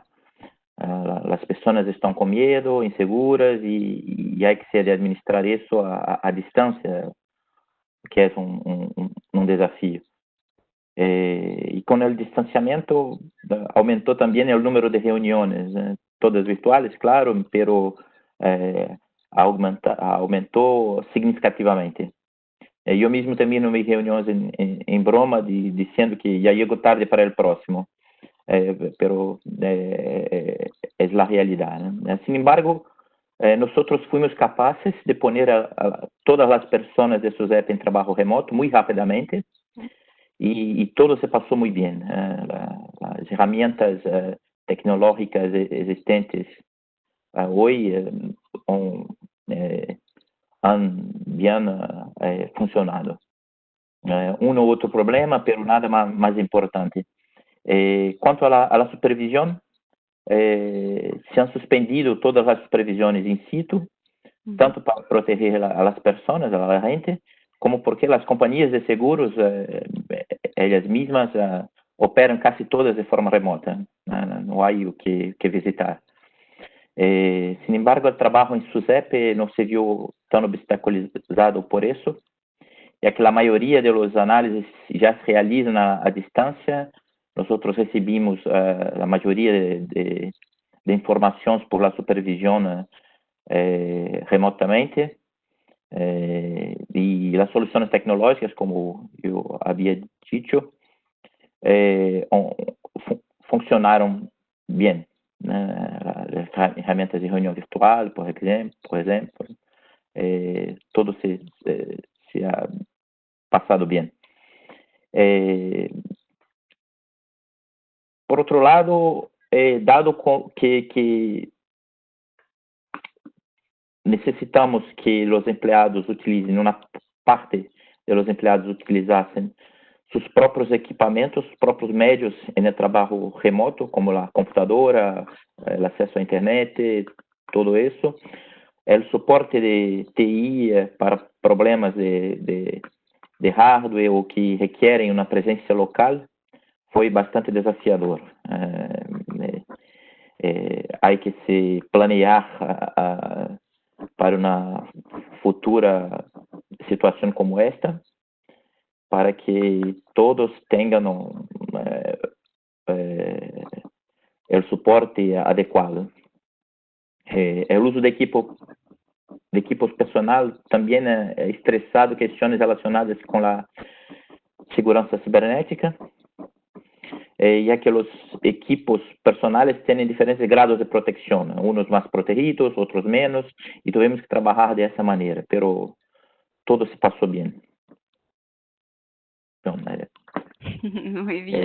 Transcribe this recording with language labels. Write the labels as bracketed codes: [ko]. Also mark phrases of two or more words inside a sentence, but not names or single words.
[es] Las personas están con miedo, inseguras y hay que administrar eso a distancia, que es un desafío. Y con el distanciamiento aumentó también el número de reuniones, todas virtuales, claro, pero aumentó significativamente. [pt] Eu mesmo termino minhas reuniões em broma, dizendo que já chego tarde para o próximo, pero é a realidade. [es] Sin embargo, [pt] nós fomos capazes de poner a todas as pessoas de SUSEP em trabalho remoto muito rapidamente e todo se passou muito bem. As ferramentas tecnológicas existentes hoje [es] han bien funcionado. [pt] Um ou outro problema, pero nada mais importante. [es] Quanto a la supervisión, se han suspendido todas as supervisiones in situ, tanto para proteger a las personas, a la gente, como porque [pt] as companhias de seguros, elas mesmas operam [es] casi todas de forma remota. [pt] Não há o que visitar. [es] Sin embargo, el trabajo en SUSEP no se vio tan obstaculizado por eso, ya que la mayoría de los análisis ya se realizan a distancia. Nosotros recibimos la mayoría de informaciones por la supervisión remotamente, y las soluciones tecnológicas, como yo había dicho, funcionaron bien. [pt] Ferramentas de reunião virtual, por exemplo, [es] todo se ha [pt] passado bem. Por outro lado, dado que necessitamos que os empregados utilizem, uma parte dos empregados utilizassem [es] sus propios equipamientos, sus propios medios en el trabajo remoto, como la computadora, el acceso a internet, todo eso. El soporte de TI para problemas de hardware o que requieren una presencia local fue bastante desafiador. Hay que se planear para una futura situación como esta, para que todos [pt] tenham o suporte adequado. O uso de equipos personal também é estressado questões relacionadas com a [es] seguridad cibernética, ya que los equipos personales tienen diferentes grados de protección, unos más protegidos, otros menos, y tuvimos que trabajar de esa manera, pero todo se pasó bien. Muy bien.